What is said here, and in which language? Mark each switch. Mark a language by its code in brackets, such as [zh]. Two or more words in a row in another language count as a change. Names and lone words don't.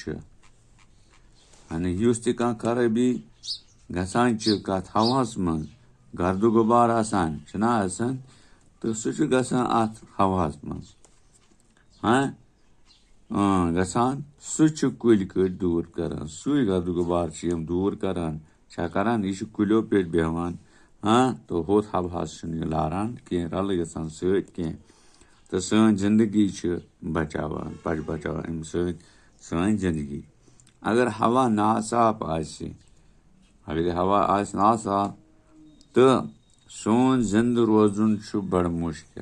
[ks] یعنی یُس تہِ کانٛہہ خرٲبی گژھان چھِ کَتھ ہواہَس منٛز گرد غُبار آسان چھِنہ آسان تہٕ سُہ چھُ گژھان اَتھ ہواہَس منٛز گژھان. سُہ چھُ کُلۍ کٔٹۍ دوٗر کران. سُے گرد غُبار چھِ یِم دوٗر کران. چھا کران یہِ چھُ کُلیو پٮ۪ٹھ بیٚہوان تہٕ ہُتھ ہواہَس چھُنہٕ یہِ لاران کینٛہہ رَلہٕ گژھان سۭتۍ کینٛہہ تہٕ سٲنۍ زندگی چھِ بچاوان اَمہِ سۭتۍ سٲنۍ زندگی. اگر ہوا ناصاف آسہِ اگر یہِ ہوا آسہِ ناصاف تہٕ سون زِندٕ روزُن چھُ بڑٕ مُشکِل.